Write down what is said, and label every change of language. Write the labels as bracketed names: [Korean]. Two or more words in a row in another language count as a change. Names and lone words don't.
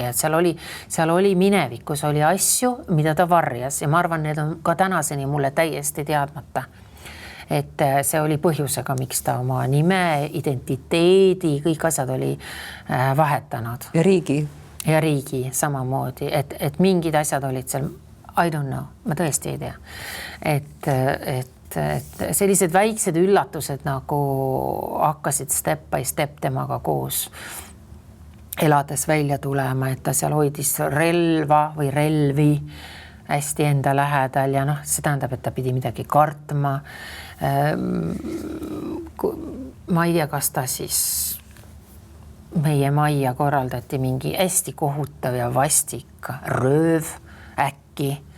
[Estonian] Et seal oli minevikus, oli asju, mida ta varjas ja ma arvan, need on ka tänaseni mulle täiesti teadmata. Et see oli põhjusega, miks ta oma nime, identiteedi, kõik asjad oli vahetanud. Ja riigi? Ja riigi samamoodi, et mingid asjad olid seal, [English] I don't know, [Estonian] ma tõesti ei tea. Et et sellised väiksed üllatused nagu hakkasid [English] step by step [Estonian] temaga koos elades välja tulema, et ta seal hoidis relva või relvi hästi enda lähedal ja noh, see tähendab, et ta pidi midagi kartma. Ma ei tea, kas ta siis meie majja korraldati mingi hästi kohutav ja vastik rööv äkki.